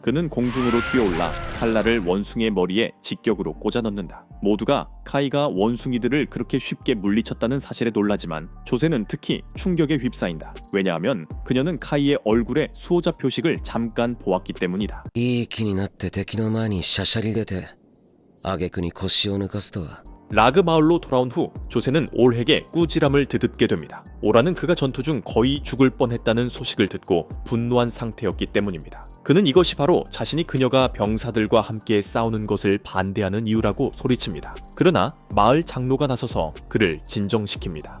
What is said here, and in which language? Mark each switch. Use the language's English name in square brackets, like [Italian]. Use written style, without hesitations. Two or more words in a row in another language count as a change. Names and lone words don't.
[Korean] 그는 공중으로 뛰어올라 칼날을 원숭이의 머리에 직격으로 꽂아 넣는다. 모두가 카이가 원숭이들을 그렇게 쉽게 물리쳤다는 사실에 놀라지만 조세는 특히 충격에 휩싸인다. 왜냐하면 그녀는 카이의 얼굴에 수호자 표식을 잠깐 보았기 때문이다. [Japanese] いい気になって敵の前にしゃしゃり出て挙句に腰を抜かすとは [Korean] 라그 마을로 돌아온 후 조세는 올핵의 꾸지람을 듣게 됩니다. 오라는 그가 전투 중 거의 죽을 뻔했다는 소식을 듣고 분노한 상태였기 때문입니다. 그는 이것이 바로 자신이 그녀가 병사들과 함께 싸우는 것을 반대하는 이유라고 소리칩니다. 그러나 마을 장로가 나서서 그를 진정시킵니다.